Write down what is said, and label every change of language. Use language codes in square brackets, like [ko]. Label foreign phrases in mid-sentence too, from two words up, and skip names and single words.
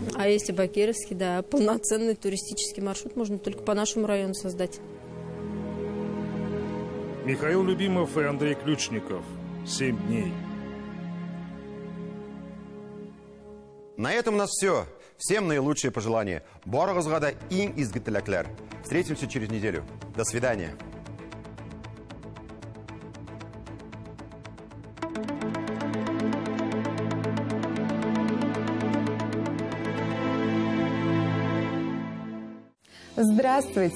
[ru] А если Бакировский, да, полноценный туристический маршрут можно только по нашему району создать. Михаил Любимов и Андрей Ключников. 7 дней. На этом у нас все. Всем наилучшие пожелания. [tt] Барыгызга да иң изге теләкләр. [ru] Встретимся через неделю. До свидания. Здравствуйте!